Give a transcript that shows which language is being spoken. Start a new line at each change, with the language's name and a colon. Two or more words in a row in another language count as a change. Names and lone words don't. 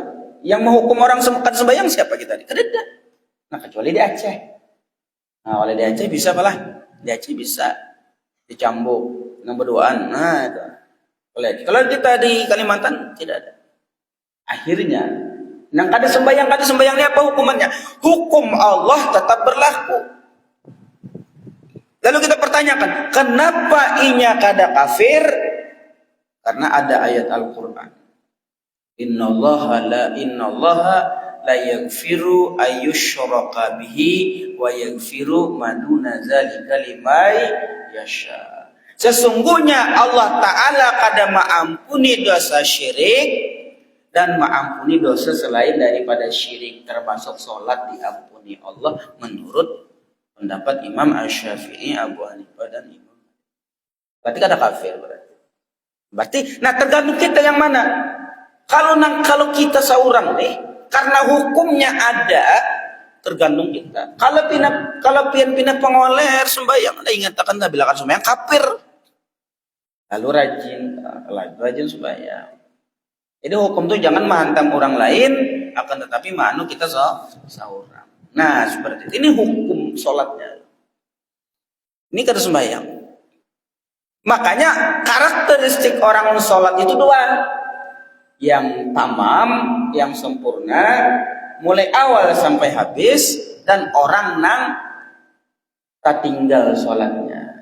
Banjar: Yang menghukum orang sembahyang siapa kita? Kada ada. Nah, kecuali di Aceh. Nah, oleh di Aceh bisa malah. Di Aceh bisa. Dicambuk dengan berduaan. Nah, itu. Kalau kita di Kalimantan tidak ada. Akhirnya, nang kada sembahyang ni apa hukumannya? Hukum Allah tetap berlaku. Lalu kita pertanyakan, kenapa inya kada kafir? Karena ada ayat Al-Qur'an.
Arabic: إن الله لا يغفر أن يشرك به ويغفر ما دون ذلك لمن يشاء.
Banjar: Sesungguhnya Allah Ta'ala kada mengampuni dosa syirik dan mengampuni dosa selain daripada syirik, termasuk sholat diampuni Allah menurut pendapat Imam Asy-Syafi'i, Abu Hanifah dan Imam. Berarti kada kafir berarti. Nah, tergantung kita yang mana. Kalau kita seorang nih, karena hukumnya ada, tergantung kita. Kalau pian pengoler sembahyang, ada ingatakan tak bilakan sembahyang kafir. Lalu rajin sembahyang. Jadi hukum itu jangan menghantam orang lain, akan tetapi manu kita seorang. Nah, seperti itu. Ini hukum sholatnya. Ini kata sembahyang. Makanya karakteristik orang sholat itu 2. Yang tamam, yang sempurna, mulai awal sampai habis, dan orang nang tertinggal sholatnya.